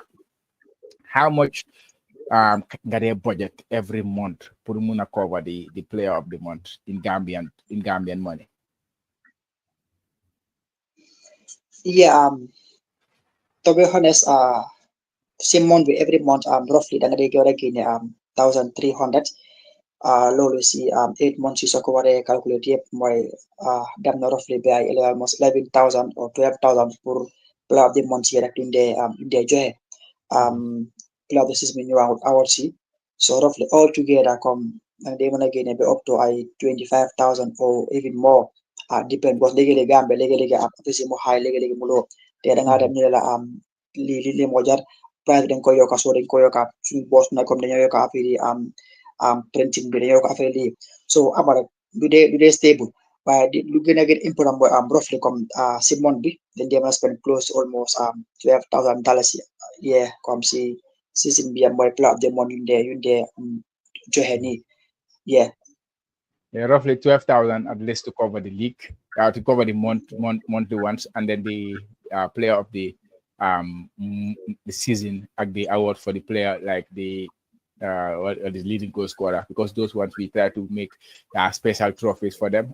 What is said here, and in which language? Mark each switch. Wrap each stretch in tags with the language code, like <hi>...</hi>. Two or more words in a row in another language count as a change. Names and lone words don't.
<en>How much got a budget every month for Muna cover the player of the month in Gambian money? Yeah, to be honest, same month with every month, roughly</en> <wo>da nga dee war a génne</wo> <en>1,300.</en> <wo>Loolu si 8 months yi soo ko waree calculate yëpp mooy dem na roughly</wo> <en>by almost</en> <wo>11,000 or 12,000 pour</wo> <en>player of the month</en> <wo>yi rek duñ dee joxe.</wo> <en>Player of the season</en> <wo>bi ñëwaat</wo> <en>awards yi, so roughly all together</en> <wo>comme da nga dee mën a génne ba</wo> <en>up to</en> <wo>ay 25,000</wo> <en>or even more.</en> <wo>Depend because léegi-léegi Gambia léegi-léegi apprécié mu high léegi-léegi mu low te da ngaa dem ñu ne la lii moo jar price bi dañ koy yokka so dañ koy yokka suñu boss na comme dañoo yokka affaire yi printing bi dañoo yokka affaire lii so ama rek du dee stable waaye lu gën a gën important mooy roughly comme si month bi dañ dee mën a</wo> <en>spend close to almost $12,000 yeah</en> <wo>comme si season bi mooy</wo> <en>player of the month</en> <wo>yuñ dee joxe nii yeah.</wo> <en>Yeah, roughly 12,000 at least to cover the league, to cover the monthly ones, and then the player of the season at the award for the player like the or the leading goal scorer, because those ones we try to make special trophies for them.</en>